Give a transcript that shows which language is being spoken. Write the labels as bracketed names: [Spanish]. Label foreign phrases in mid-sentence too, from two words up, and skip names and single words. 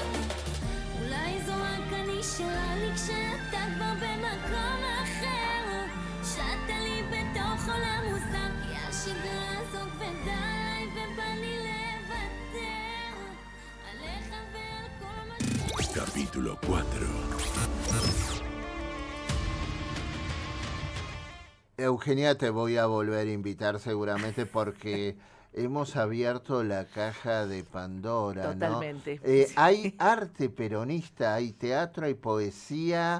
[Hebrew] אולי זו רק אני שלה לי כשאתה כבר במקום אחר. שעת לי בתוך עולם מוזר, כי השגרה הזאת כבדה עליי ובא לי לוותר עליך ועל כל מה [Spanish] Capítulo 4. Eugenia, te voy a volver a invitar seguramente porque hemos abierto la caja de Pandora, ¿no? Totalmente. Hay arte peronista, hay teatro, hay poesía.